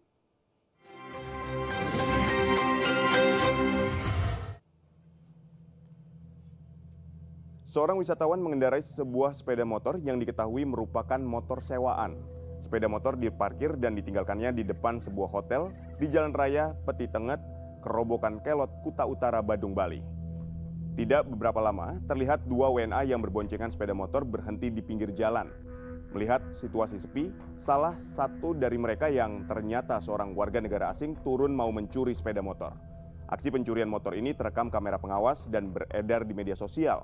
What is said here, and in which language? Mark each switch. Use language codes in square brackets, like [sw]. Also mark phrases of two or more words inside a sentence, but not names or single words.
[id] Seorang wisatawan mengendarai sebuah sepeda motor yang diketahui merupakan motor sewaan. Sepeda motor diparkir dan ditinggalkannya di depan sebuah hotel di Jalan Raya Peti Tenget, Kerobokan Kelot, Kuta Utara, Badung, Bali. Tidak beberapa lama, terlihat 2 WNA yang berboncengan sepeda motor berhenti di pinggir jalan. Melihat situasi sepi, salah satu dari mereka yang ternyata seorang warga negara asing turun mau mencuri sepeda motor. Aksi pencurian motor ini terekam kamera pengawas dan beredar di media sosial.